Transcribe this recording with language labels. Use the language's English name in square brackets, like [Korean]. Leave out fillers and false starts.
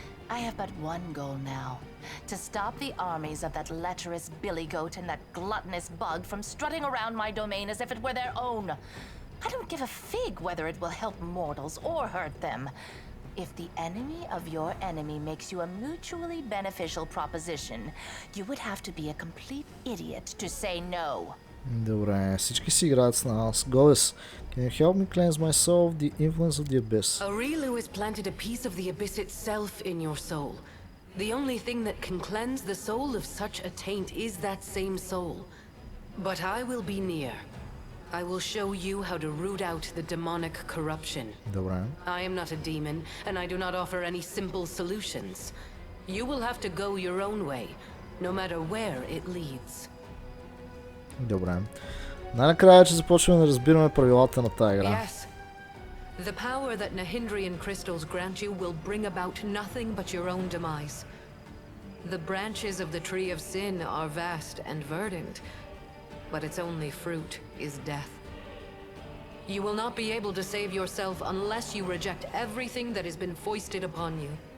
[English] I have but one goal now. To stop the armies of that lecherous billy goat and that gluttonous bug from strutting around my domain as if it were their own. I don't give a fig whether it will help mortals or hurt them. If the enemy of your enemy makes you a mutually beneficial proposition, you would have to be a complete idiot to say no. [Bulgarian] Добре, всички си играят с нас. [English] Goddess, can you help me cleanse my soul of the influence of the abyss? Arilu has planted a piece of the abyss itself in your soul. The only thing that can cleanse the soul of such a taint is that same soul. But I will be near. I will show you how to root out the demonic corruption. [Bulgarian] Добре. [English] I am not a demon, and I do not offer any simple solutions. You will have to go your own way, no matter where it leads. [Bulgarian] Добре. Най-накрая, че започваме да разбираме правилата на тази игра. [English] Yes. The power that Nahindrian crystals grant you will bring about nothing but your own demise. The branches of the tree of sin are vast and verdant, but its only fruit is death. You will not be able to save yourself unless you reject everything that has been foisted upon you.